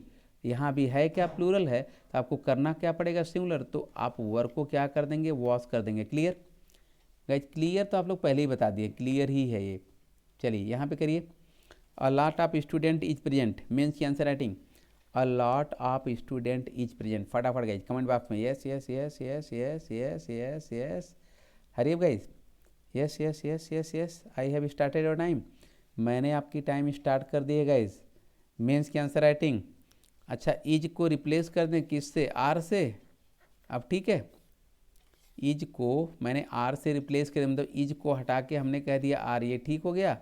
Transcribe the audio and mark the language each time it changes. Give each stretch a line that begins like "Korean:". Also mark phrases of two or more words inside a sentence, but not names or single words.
Hindi: यहाँ भी है क्या, प्लूरल है, तो आपको करना क्या पड़ेगा, सिंगुलर। तो आप वर्ब को क्या कर देंगे, वॉश कर देंगे।
English: clear guys, clear
Hindi: तो आप लोग पहले ही बता दिए, क्लियर ही है ये। चलिए यहाँ पे करिए,
English: a lot of student is present,
Hindi: मेंस की
English: answer writing a lot of student is present. फटाफट guys comment box में yes yes yes yes yes yes yes yes. hurry guys, yes yes yes yes yes, I have started your time,
Hindi: मैंने आपकी
English: time start
Hindi: कर दी है गाइज। मेंस की
English: answer writing,
Hindi: अच्छा इज को रिप्लेस कर दें किससे, आर से। अब ठीक है, इज को मैंने आर से रिप्लेस कर दिया, मतलब इज को हटा के हमने कह दिया आर, ये ठीक हो गया।